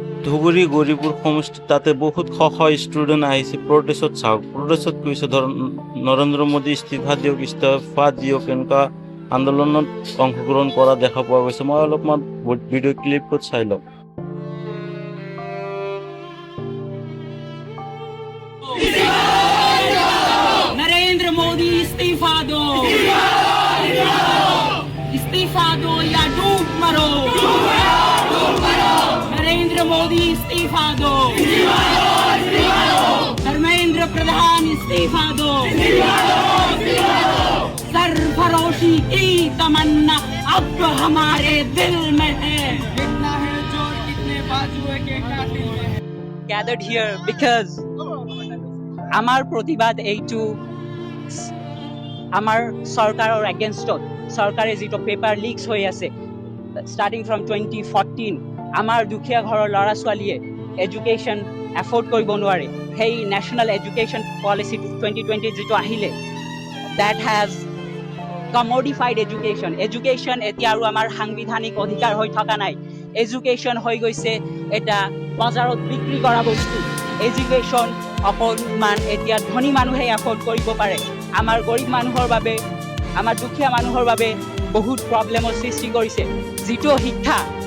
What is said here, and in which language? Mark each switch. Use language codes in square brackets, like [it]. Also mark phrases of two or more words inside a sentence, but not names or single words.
[as] ধুবুৰী গৌৰীপুৰ সমষ্টি তাতে বহুত শ ষ্টুডেণ্ট আহিছে প্ৰটেষ্টত চাওক প্ৰটেষ্টত কৈছে নৰেন্দ্ৰ মোদী ইস্তিফা দিয়ক এনেকুৱা আন্দোলনত অংশগ্ৰহণ কৰা দেখা পোৱা গৈছে মই অলপমান ভিডিঅ' ক্লিপত চাই লওক [hi] नरेंद्र मोदी इस्तीफा दो या डूब मरो नरेंद्र मोदी इस्तीफा दो धर्मेंद्र प्रधान इस्तीफा दो सरफरोशी की तमन्ना अब हमारे दिल में है कितना है जोर कितने बाजुए के कातिल में है [en] gathered here because [as] আমার প্রতিবাদ এইটো আমাৰ চৰকাৰৰ এগেইনষ্টত চৰকাৰে যিটো [en] paper leaks [as] হৈ আছে [en] starting from [as] 2014 আমাৰ দুখীয়া ঘৰৰ ল'ৰা ছোৱালীয়ে [en] education afford [as] কৰিব নোৱাৰে সেই [en] national education policy [as] 2020 যিটো আহিলে [en] that has commodified education [as] এতিয়া আৰু আমাৰ সাংবিধানিক অধিকাৰ হৈ থকা নাই এডুকেশ্যন হৈ গৈছে এটা বজাৰত বিক্ৰী কৰা বস্তু এডুকেশ্যন অকণমান এতিয়া ধনী মানুহে এফৰ্ড কৰিব পাৰে আমাৰ গৰীব মানুহৰ বাবে আমাৰ দুখীয়া মানুহৰ বাবে বহুত প্ৰব্লেমৰ সৃষ্টি কৰিছে যিটো শিক্ষা